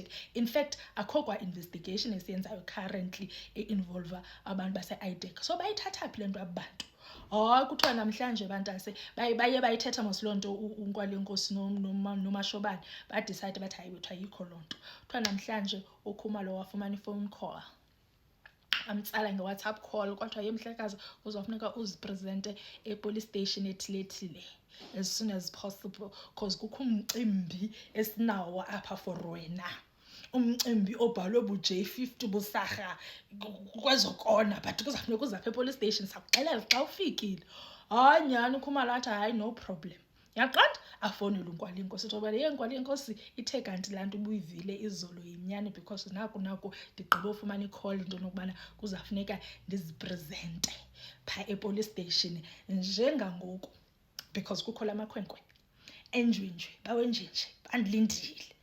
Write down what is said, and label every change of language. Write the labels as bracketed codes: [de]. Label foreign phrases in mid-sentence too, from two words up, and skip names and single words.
[xh] In fact akho kwa investigation esiyenzayo currently e-involve abantu base-IDEC. So bayithatha phi le nto abantu? Kuthiwa namhlanje bantase baye bayithetha mos loo nto uNkwalenkosi noMashobane badecide bathi hayi wethu ayikho loo nto. Kuthiwa namhlanje uKhumalo wafumana i-phone call. Amtsala nge-WhatsApp call kwathiwa mhlekazi uzofuneka uzipresente e-police station ethilethile [en] as soon as possible [xh] because kukho umcimbi esinawo apha for wena. Umcimbi obhalwe bu-J50 busarha kwezokona but kuzafuneka uzapha e-police station sakuxelela xa ufikile. Hayi nyani uKhumalo athi hayi [en] no problem. [xh] Yaqonda afonele uNkwalenkosi uthi ngoba Nkwalenkosi ithe kanti laa nto ubuyivile izolo yinyani because naku ndigqibe ufumana i-call into yokubana kuzafuneka ndizipresente phaa e-police station njengangoku because kukho la makhwenkwe enjwenjwe bawenjenje bandilindile.